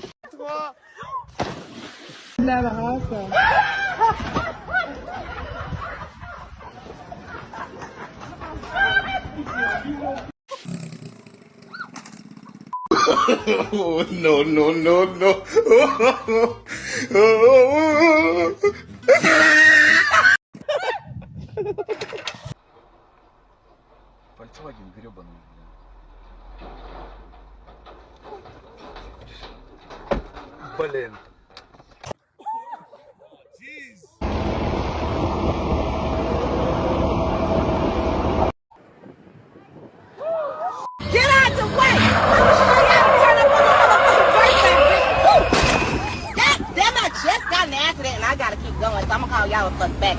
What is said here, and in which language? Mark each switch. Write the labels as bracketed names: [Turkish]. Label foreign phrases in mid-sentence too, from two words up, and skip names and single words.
[Spanish] La bajaza. [English] Oh, no, no, no, no. [Russian] Volkswagen гребаный. Блин. [English] Get out the way! Damn, I just got an accident and I gotta keep going, so I'm gonna call y'all a fuck back.